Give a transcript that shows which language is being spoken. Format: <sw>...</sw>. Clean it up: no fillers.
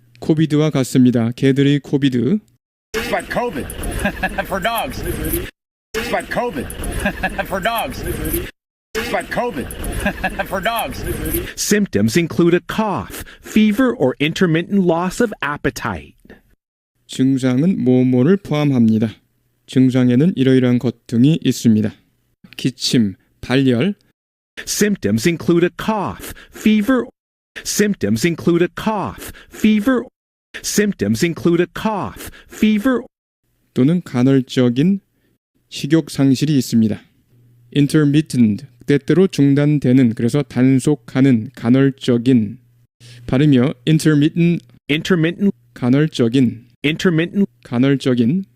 <ko>코비드와 같습니다. 개들이 코비드.</ko> <en>It's like COVID for dogs. It's like COVID for dogs. It's like COVID for dogs. Symptoms include a cough, fever, or intermittent loss of appetite.</en> <ko>증상은 뭐뭐를 포함합니다. 증상에는 이러이러한 것 등이 있습니다. 기침, 발열,</ko> <en>Symptoms include a cough, fever. Symptoms include a cough, fever. Symptoms include a cough, fever.</en> <ko>또는 간헐적인 식욕 상실이 있습니다. intermittent, 때때로 중단되는 그래서 단속하는 간헐적인 발음이요.</ko> <en>intermittent intermittent,</en> <ko>간헐적인</ko> <en>intermittent,</en> <ko>간헐적인</ko>